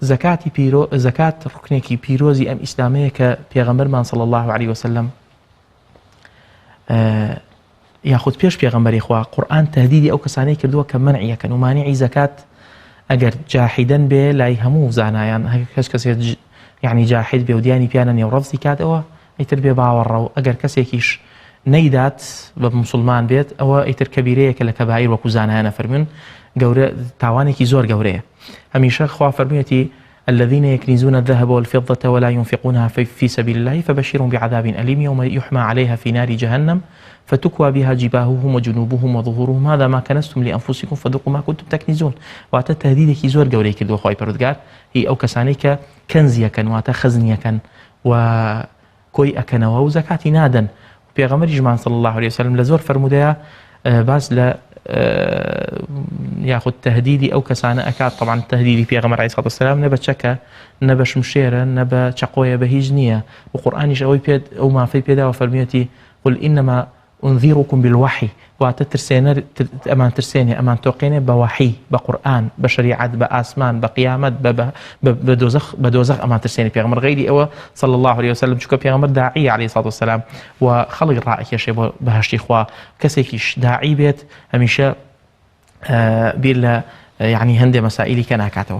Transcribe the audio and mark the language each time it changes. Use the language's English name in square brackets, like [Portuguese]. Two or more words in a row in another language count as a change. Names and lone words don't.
[Central Kurdish] زەکات ڕکنێکی پیرۆزی ئەم ئیسلامەیە کە پێغەمبەرمان [Arabic] صلی الله عليه وسلم [Central Kurdish] یاخود پێش پێغەمبەری خوا قورئان تهدیدی ئەو کەسانەی کردووە کە منعیەکەن و مانعی زەکات ئەگەر جاحیدەن بێ لای هەموو زانایان هەر کەسێک یعنی جاحید بێ و دیانی پیانە نێو ڕەفزی کاتەوە ئیتر بێ باوەڕە و ئەگەر کەسێکیش نەیدات بە مسلمان بێت ئەوە ئیتر کەبیرەیەکە لە کەبایر وەکو زانایانە فەرمون گەورە تاوانێکی زۆر گەورەیە. [Arabic] هەمیشە خوا فەرموویەتی الذين يكنزون الذهب والفضة ولا ينفقونها في سبيل الله فبشرهم بعذاب أليم يوم يحمى عليها في نار جهنم فتكوى بها جباههم وجنوبهم وظهورهم هذا ما كنزتم لأنفسكم فذوقوا ما كنتم تكنزون. [Central Kurdish] واتە تهدیدێکی زۆر گەورەی کردووە خوای پەروەردگار هی ئەو کەسانەی کە کەنزیەکەن واتە خەزنیەکەن و کۆی ئەکەنەوە و زەکاتی نادەن. پێغەمبەریشمان [Arabic] صلی الله عليه وسلم [Central Kurdish] لە زۆر فەرمودەیە باس لە یاخود تهدیدی ئەو کەسانە ئەکات. طبعا تهدیدی پێغەمبەر [Arabic] عەلەیهی سەڵاتو وەسەلام [Central Kurdish] نە بە چەکە نە بە شمشێرە نە بە چەقۆیە بە هیچ نییە و قورئانیش ئەوەی ئەو مافەی پێداوە فەرموویەتی [Arabic] قل إنما أنذركم بالوحي [Central Kurdish] واتە ئەمان ترسێنێ ئەمان تۆقێنێ بە وحی بە قورئان بە شریعەت بە ئاسمان بە قیامەت بە دۆزەخ ئەمان ترسێنێ. پێغەمبەر غەیری ئەوە [Arabic] صلی الله عليه وسلم [Central Kurdish] چونکە پێغەمبەر داعیە [Arabic] عەلەیهی سەڵاتو وەسەلام [Central Kurdish] و خەڵک ڕائەکێشێ بۆ بەهەشتی خوا. کەسێکیش داعی بێت هەمیشە بیر لە یعنی هەندێک مەسائلی کە ناکاتەوە.